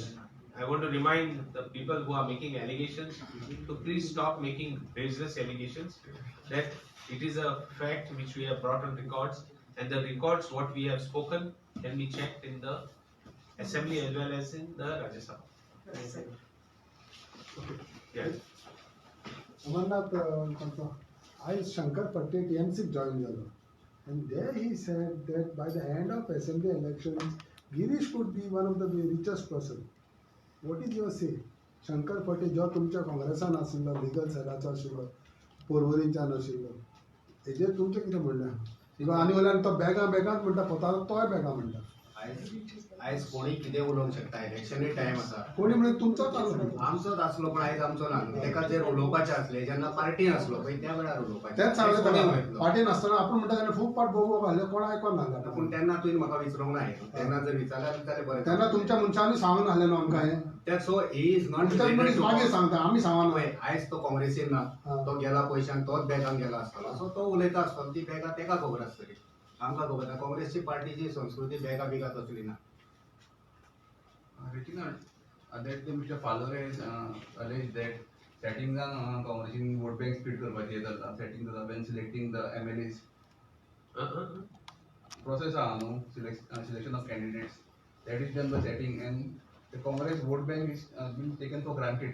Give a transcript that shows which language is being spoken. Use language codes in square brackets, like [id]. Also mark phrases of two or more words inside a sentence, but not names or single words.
[en] I want to remind the people who are making allegations to please stop making baseless allegations. That it is a fact which we have brought on records, and the records what we have spoken can be checked in the assembly as well as in the Rajya Sabha. Yes. [kok] अमरनाथ आयज शंकर पट्टे TMC जॉइन जालो, [en] and there he said that by the end of assembly elections Girish could be one of the richest person. What is your say? [kok] शंकर पट्टे जो तुमच्या काँग्रेसान आशिल्लो, लिगल सेलाचो आशिल्लो, पर्वरींच्यान आशिल्लो, हेजेर तुमचें कितें म्हणणें आहा? आनी वयल्यान तो बेगांत म्हणटा, पोतालो तोय बेगां म्हणटा. आयज कोणी कितें उलोवंक शकता, इलेक्शनूय टायम आसा. कोणी म्हणजे तुमचोच आसलो आमचोच आसलो पण आयज आमचो ना. तेका जर उलोवपाचें आसलें जेन्ना पार्टीन आसलो पळय त्या वेळार उलोवपाचें. तेच सांगले कोणी त्याला वयतलो. पार्टी नासतना आपण म्हणटा तेन्ना खूब पाट बोगो घाले कोण आयकोन ना पूण तेन्ना तुवें म्हाका विचारूंक ना. तेन्ना जर विचारल्यार जाल्यार बरें. तेन्ना तुमच्या मनशांनी सांगून आसलें न्हू आमकां हें. [en] That's so he is not [kok] तुमच्या [en] related [kok] मनीस [en] to [kok] मागीर [en] us. [kok] सांगता आमी सांगना. पळय, आयज तो काँग्रेसीन ना. हा. तो गेला पयशांक तोच बॅगान गेला आसतलो. सो तो उलयता आसतलो ती बॅगां तेका खबर आसतली. आमकां खबर ना. काँग्रेसची पार्टीची संस्कृती बॅगा बिगा तसली ना. [en] Reginald, that Mr. Falore alleged that setting the Congress vote bank split करपाची setting the when selecting the MLAs process selection of candidates that is done by setting and the Congress vote bank is being taken for granted.